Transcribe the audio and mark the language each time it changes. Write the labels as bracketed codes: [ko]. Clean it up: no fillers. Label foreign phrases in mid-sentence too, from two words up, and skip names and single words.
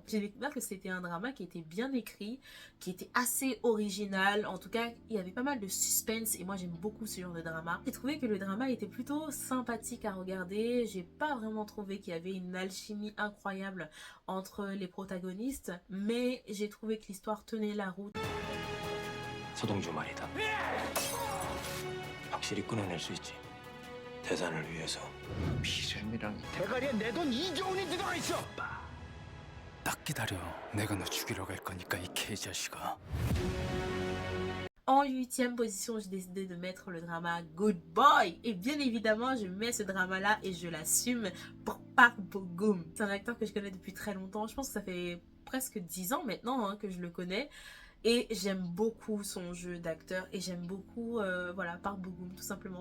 [fr] J'ai découvert que c'était un drama qui était bien écrit, qui était assez original. En tout cas, il y avait pas mal de suspense et moi, j'aime beaucoup ce genre de drama. J'ai trouvé que le drama était plutôt sympathique à regarder. J'ai pas vraiment trouvé qu'il y avait une alchimie incroyable entre les protagonistes, mais j'ai trouvé que l'histoire tenait la route. [ko] 서동주 말이다. 확실히 끊어낼 수 있지. 대산을 위해서. 비전이랑 대가리에 내 돈 2조 원이 들어가 있어. 딱 기다려. 내가 너 죽이러 갈 거니까 이 개자식아. [fr] En 8e position, j'ai décidé de mettre le drama Good Boy. Et bien évidemment, je mets ce drama-là et je l'assume pour Park Bo-gum. C'est un acteur que je connais depuis très longtemps. Je pense que ça fait presque 10 ans maintenant que je le connais. Et j'aime beaucoup son jeu d'acteur et j'aime beaucoup voilà, Park Bo-gum tout simplement.